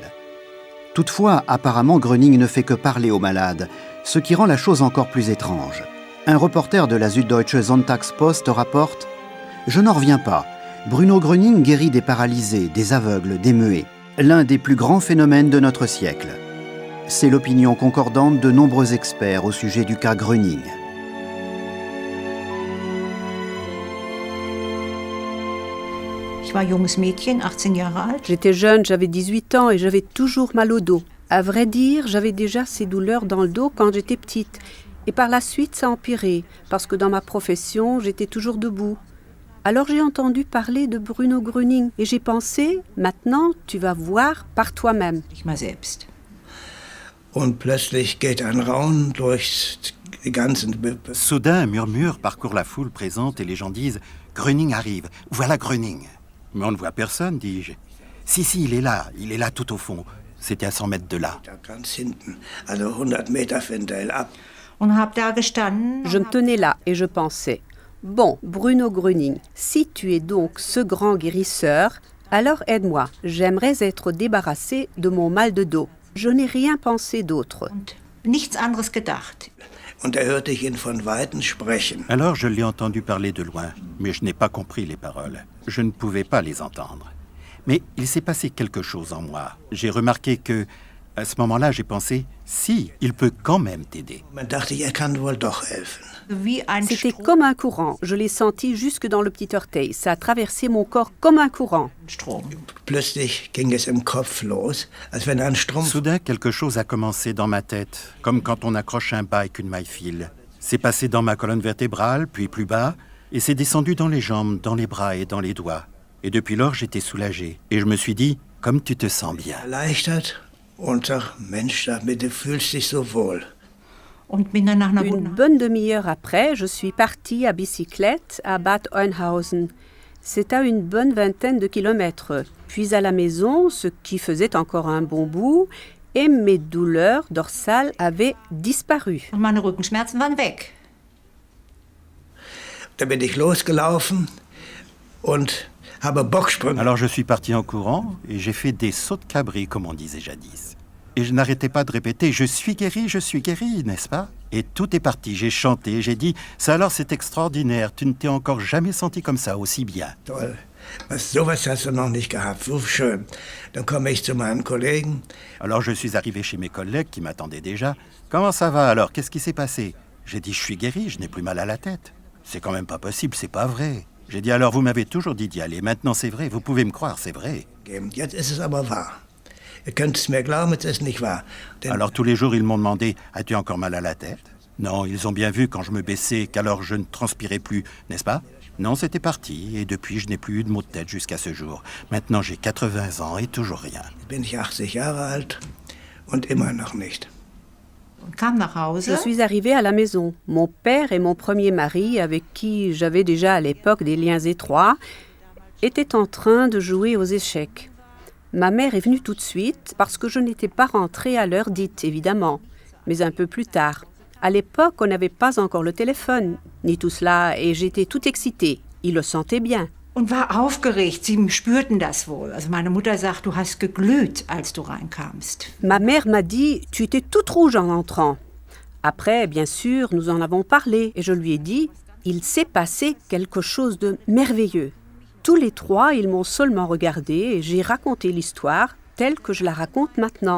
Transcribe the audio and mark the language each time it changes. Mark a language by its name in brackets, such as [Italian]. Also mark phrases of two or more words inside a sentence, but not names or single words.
[French] Toutefois, apparemment, Gröning ne fait que parler aux malades, ce qui rend la chose encore plus étrange. Un reporter de la Süddeutsche Sonntagspost rapporte « Je n'en reviens pas. Bruno Gröning guérit des paralysés, des aveugles, des muets. L'un des plus grands phénomènes de notre siècle. » C'est l'opinion concordante de nombreux experts au sujet du cas Gröning. [German] Ich war junges Mädchen, 18 Jahre alt. [French] J'étais jeune, j'avais 18 ans et j'avais toujours mal au dos. À vrai dire, j'avais déjà ces douleurs dans le dos quand j'étais petite. Et par la suite, ça a empiré, parce que dans ma profession, j'étais toujours debout. Alors j'ai entendu parler de Bruno Gröning et j'ai pensé, maintenant, tu vas voir par toi-même. [German] Ich mal selbst. Und plötzlich geht ein Raunen durch die ganzen... [French] Soudain, un murmure parcourt la foule présente et les gens disent « Gröning arrive, voilà Gröning !» Mais on ne voit personne, dis-je. « Si, il est là tout au fond. C'était à 100 mètres de là. » [German] Da ganz hinten, also 100 Meter von Del ab. Und hab da gestanden. [French] Je me tenais là et je pensais, bon, Bruno Gröning, si tu es donc ce grand guérisseur, alors aide-moi. J'aimerais être débarrassée de mon mal de dos. Je n'ai rien pensé d'autre. [German] Und nichts anderes gedacht. Und da hörte ich ihn von Weitem sprechen. [French] Alors je l'ai entendu parler de loin, mais je n'ai pas compris les paroles. Je ne pouvais pas les entendre. Mais il s'est passé quelque chose en moi. J'ai remarqué que, à ce moment-là, j'ai pensé, si, il peut quand même t'aider. [German] Man dachte, kann wohl doch helfen. Wie ein [French] C'était [German] Strom. [French] comme un courant. Je l'ai senti jusque dans le petit orteil. Ça a traversé mon corps comme un courant. [German] Strom. Plötzlich ging es im Kopf los, als wenn ein Strumpf... [French] Soudain, quelque chose a commencé dans ma tête, comme quand on accroche un bas avec une maille-file. C'est passé dans ma colonne vertébrale, puis plus bas, et c'est descendu dans les jambes, dans les bras et dans les doigts. Et depuis lors, j'étais soulagé. Et je me suis dit, comme tu te sens bien. [German] Erleichtert und sag, Mensch, sag mir, du fühlst dich so wohl. [French] Une bonne demi-heure après, je suis partie à bicyclette à Bad Oeynhausen. C'est à une bonne vingtaine de kilomètres. Puis à la maison, ce qui faisait encore un bon bout, et mes douleurs dorsales avaient disparu. [German] Meine Rückenschmerzen waren weg. Da bin ich losgelaufen und habe Bocksprünge. [French] Alors je suis parti en courant et j'ai fait des sauts de cabri, comme on disait jadis. Et je n'arrêtais pas de répéter « Je suis guéri, n'est-ce pas ?» Et tout est parti, j'ai chanté, j'ai dit « Ça alors, c'est extraordinaire, tu ne t'es encore jamais senti comme ça, aussi bien. » [German] Toll. Sowas hast du noch nicht gehabt, so schön. Dann komme ich zu meinem Kollegen. [French] Alors je suis arrivé chez mes collègues qui m'attendaient déjà. « Comment ça va alors? Qu'est-ce qui s'est passé ?» J'ai dit « Je suis guéri, je n'ai plus mal à la tête. » C'est quand même pas possible, c'est pas vrai. J'ai dit « Alors vous m'avez toujours dit d'y aller, maintenant c'est vrai, vous pouvez me croire, c'est vrai. » [German] Jetzt ist es aber wahr. Ihr könnt es mir glauben, es ist nicht wahr. [French] Alors tous les jours, ils m'ont demandé « As-tu encore mal à la tête ?» Non, ils ont bien vu quand je me baissais qu'alors je ne transpirais plus, n'est-ce pas? Non, c'était parti, et depuis je n'ai plus eu de maux de tête jusqu'à ce jour. Maintenant j'ai 80 ans et toujours rien. [German] Bin ich 80 Jahre alt und immer noch nicht. [French] Je suis arrivée à la maison. Mon père et mon premier mari, avec qui j'avais déjà à l'époque des liens étroits, étaient en train de jouer aux échecs. Ma mère est venue tout de suite parce que je n'étais pas rentrée à l'heure dite, évidemment, mais un peu plus tard. À l'époque, on n'avait pas encore le téléphone, ni tout cela, et j'étais toute excitée. Il le sentait bien. [German] Und war aufgeregt. Sie spürten das wohl. Also meine Mutter sagt, du hast geglüht, als du reinkamst. [French] Ma mère m'a dit, tu étais toute rouge en entrant. Après, bien sûr, nous en avons parlé, et je lui ai dit, il s'est passé quelque chose de merveilleux. Tous les trois, ils m'ont seulement regardé et j'ai raconté l'histoire telle que je la raconte maintenant.